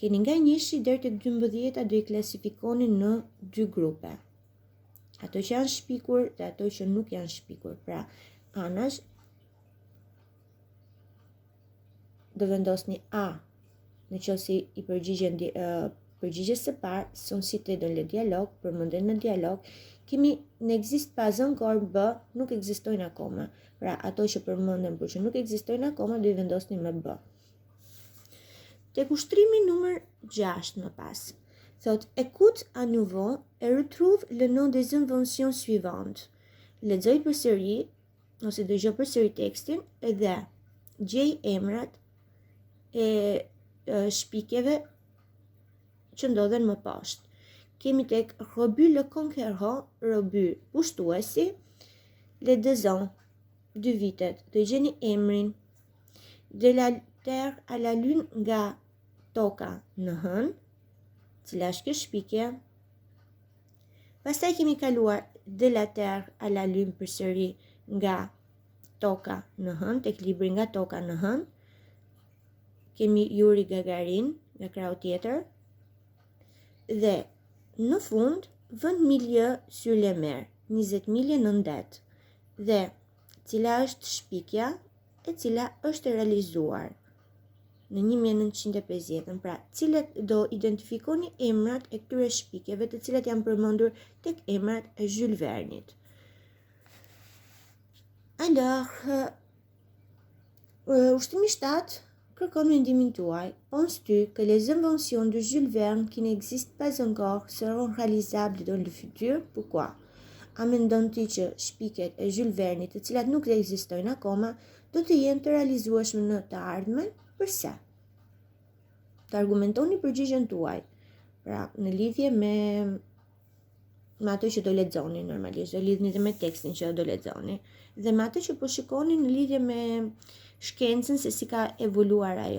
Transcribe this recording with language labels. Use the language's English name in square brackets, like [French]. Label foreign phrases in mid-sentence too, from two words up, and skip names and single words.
[Albanian] Keni nga 1 deri tek 12 do I klasifikoni në 2 grupe. Ato që janë shpikur dhe ato që nuk janë shpikur. Pra, anash do vendosni A në qoftë se I përgjigjen përgjigjes së parë, [French] sont cités dans le dialogue, [Albanian] përmenden në dialog, [French] n'existe pas encore, [Albanian] B nuk ekzistojnë akoma. Pra, ato që përmenden por që nuk ekzistojnë akoma do I vendosni me B. Tek ushtrimi numër 6 më pas. Thot, [French] écoute à nouveau et retrouve le nom des inventions suivantes. [Albanian] Lexoj përsëri ose dëgjoj përsëri tekstin dhe gjej emrat e shpikjeve që ndodhen më poshtë. Kemi tek Robu le Conquérant, Robu pushtuesi, [French] les 2 ans, [Albanian] 2 vitet, do gjeni emrin, de la terre à la lune nga toka në hën, cila është kjo shpikje. Pastaj kemi kaluar de la terre à la lune përsëri nga toka në hën, tek libri nga toka në hën. Kemi Yuri Gagarin nga krau tjetër. Dhe në fund, vend milieu sur les mers, 20 milje në ndet. Dhe cila është shpikja e cila është realizuar në 1950. Pra, cilat do identifikoni emrat e këtyre shpikjeve të cilat janë përmendur tek emrat e Jules Vernit. Alors, ushtimi 7 kërkon mendimin tuaj. [French] Penses-tu que les inventions de Jules Verne qui n'existent pas encore seront réalisables dans le futur? Pourquoi? [Albanian] A mendon ti që shpiket e Jules Vernit, të cilat nuk ekzistojnë akoma, do të jenë të realizueshme në të ardhmen? Përse? Të argumentoni përgjigjen tuaj. Pra, në lidhje me ato që do lexoni normalisht, do lidhni dhe me tekstin që do lexoni, dhe me ato që po shikoni në lidhje me shkencën se si ka evoluar ajo.